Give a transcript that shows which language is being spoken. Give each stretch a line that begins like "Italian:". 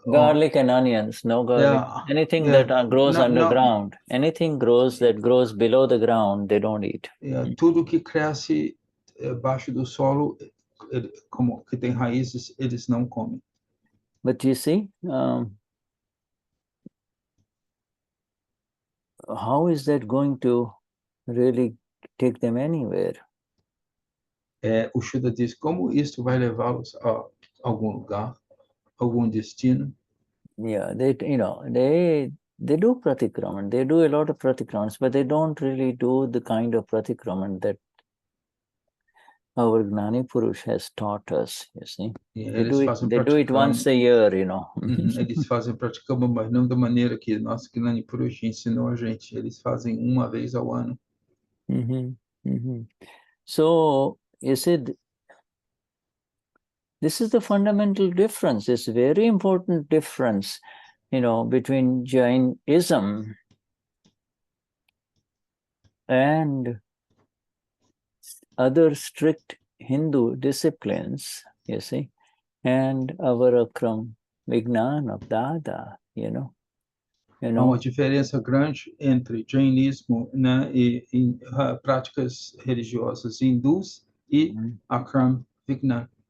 English: Garlic and onions, no garlic. Anything that grows underground, anything that grows below the ground, they don't eat.
Portuguese: Tudo que cresce abaixo do solo, como que tem raízes, eles não comem.
English: But you see, how is that going to really take them anywhere?
Portuguese: O Shuddha diz, como isso vai levá-los a algum lugar, algum destino?
English: Yeah, they do pratikraman. They do a lot of pratikramans, but they don't really do the kind of pratikraman that our Gnani Purush has taught us, you see. They do it once a year,
Portuguese: Eles fazem praticam, mas não da maneira que nosso Gnani Purush ensinou a gente. Eles fazem uma vez ao ano.
English: So, you see, this is the fundamental difference. It's a very important difference, between Jainism and other strict Hindu disciplines, you see, and our Akram Vignan of Dada,
Portuguese: Há uma diferença grande entre jainismo, né, e práticas religiosas hindus e Akram Vignan.